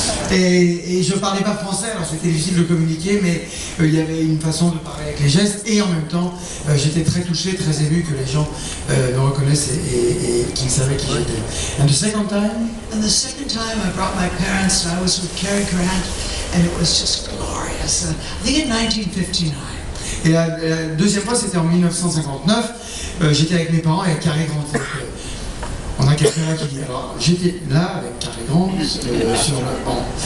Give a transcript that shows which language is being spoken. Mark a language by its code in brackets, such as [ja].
[fr] Et je parlais pas français, alors c'était difficile de communiquer, mais il y avait une façon de parler avec les gestes, et en même temps, j'étais très touché, très ému que les gens me reconnaissent et qu'ils savaient qui j'étais. [en] And the second time? And the second time I brought my parents, and I was with Cary Grant, and it was just glorious. I think in 1959. [fr] Et la deuxième fois, c'était en 1959. J'étais avec mes parents et avec Cary Grant. On a quelqu'un là qui dit, alors j'étais là avec Cary Grant sur le banc.